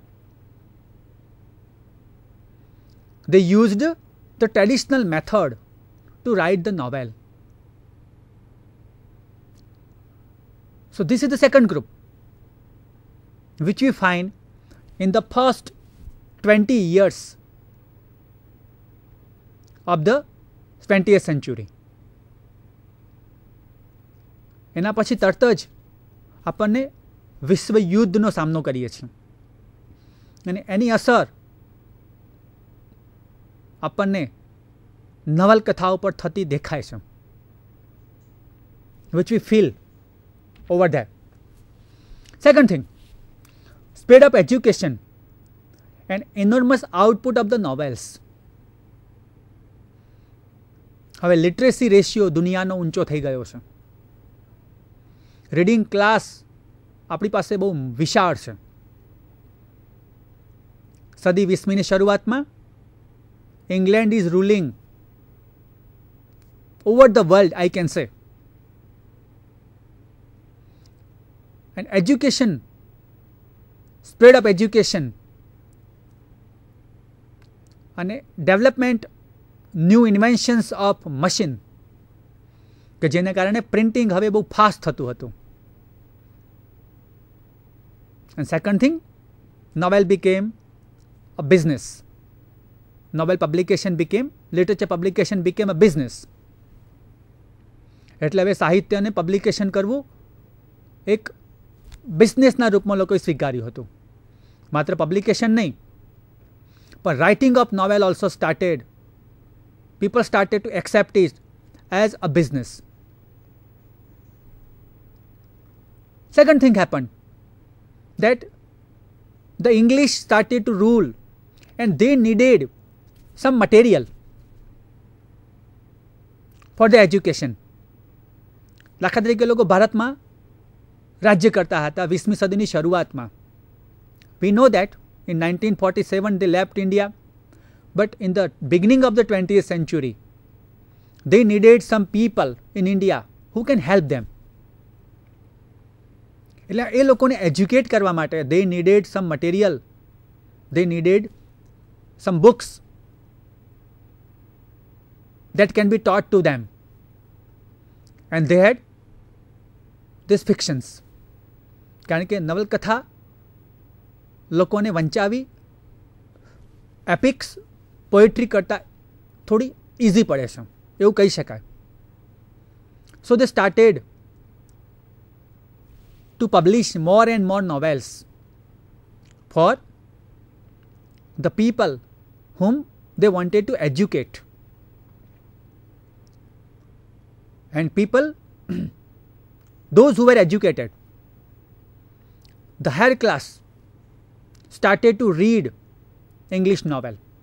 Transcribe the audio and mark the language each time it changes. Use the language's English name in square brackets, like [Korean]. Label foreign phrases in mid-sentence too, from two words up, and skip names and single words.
[English] They used the traditional method to write the novel. So this is the second group which we find in the first 20 years of the 20th century. [Gujarati] એના પછી તરત જ આપણને વિશ્વયુદ્ધનો સામનો કરીએ છીએ અને એની અસર આપણને નવલકથાઓ પર થતી દેખાય છે, [English] which we feel over there. Second thing, speed of education and enormous output of the novels. [Gujarati] હવે [English] literacy ratio [Gujarati] દુનિયાનો ઊંચો થઈ ગયો છે. [English] reading class [Gujarati] આપણી પાસે બહુ વિશાળ છે. સદી 20મીની શરૂઆતમાં [English] England is ruling over the world, I can say. And education, spread of education અને development new inventions of machine [Gujarati] કે જેને કારણે પ્રિન્ટિંગ હવે બહુ ફાસ્ટ થતું હતું. [English] And second thing, novel became a business. Novel publication became, literature publication became a business. [Gujarati] એટલે હવે સાહિત્યને પબ્લિકેશન કરવું એક બિઝનેસના રૂપમાં લોકોએ સ્વીકાર્યું હતું. માત્ર પબ્લિકેશન નહીં, પણ [English] writing of novel also started. people started to accept it as a business. second thing happened that the English started to rule and they needed some material for the education. [Gujarati] દાખલા તરીકે લોકો ભારતમાં રાજ્ય કરતા હતા 20મી સદીની શરૂઆતમાં. [English] We know that in 1947 they left India, but in the beginning of the 20th century they needed some people in India who can help them. [Gujarati] એટલે એ લોકોને એજ્યુકેટ કરવા માટે [English] they needed some material, they needed some books that can be taught to them, and they had these fictions. [Gujarati] કારણ કે નવલકથા લોકોને વંચાવી [English] epics poetry [Gujarati] કરતાં થોડી ઇઝી પડે છે એવું કહી શકાય. [English] so they started to publish more and more novels for the people whom they wanted to educate. And people, those who were educated, the higher class, started to read English novel.